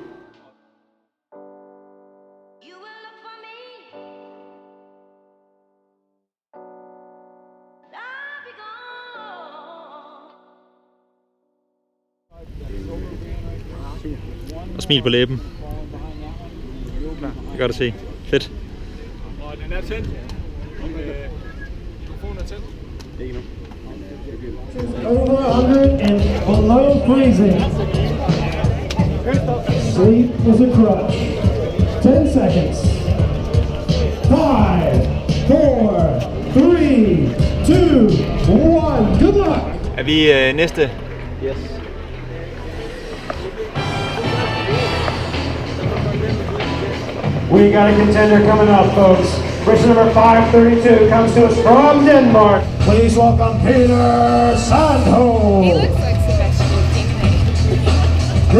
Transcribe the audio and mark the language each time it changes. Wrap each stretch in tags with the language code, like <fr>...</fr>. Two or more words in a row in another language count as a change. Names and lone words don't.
<da>Og smil på læben. Det er godt at se. Fedt. Og den er tændt. Mikrofonen er tændt. Ikke nu.</da> <en>Over 100 and below freezing. Sleep is a crutch. 10 seconds. 5, 4, 3, 2, 1. Good luck.</en> <da>Er vi næste?</da> <en>Yes. We got a contender coming up, folks. Race number 532 comes to us from Denmark. Please welcome Peter Sandholm. He looks like Sebastian Pinkley.</en>